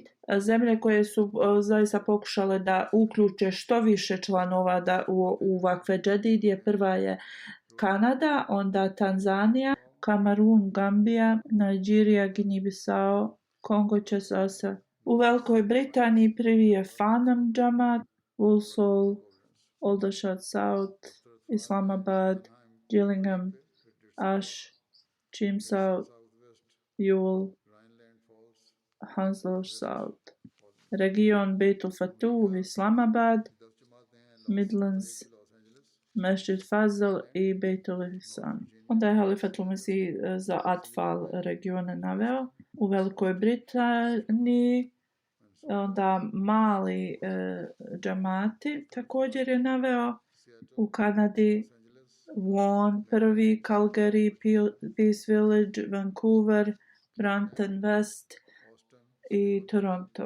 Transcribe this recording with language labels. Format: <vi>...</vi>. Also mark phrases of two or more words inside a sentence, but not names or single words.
<bs>Zemlje koje su zaista pokušale da uključe što više članova u Vakfe Džedid prva je Kanada, onda Tanzanija, Kamerun, Gambija, Nigerija, Guinea-Bissau, Kongo Kinshasa. U Velikoj Britaniji prvi je Farnham Džamat, Walsall, Aldershot South, Islamabad, Gillingham, Ash, Chelmsford, Ewell, Hounslow South. Region Beitul Fatuh, Islamabad, Midlands, Masjid Fazl i Beitul Ihsan. Onda je Halifatul Mesih za Atfal regione naveo. U Velikoj Britaniji onda mali džamati također je naveo. U Kanadi Vaughan prvi, Calgary, Peace Village, Vancouver, Brampton West i Toronto.</bs>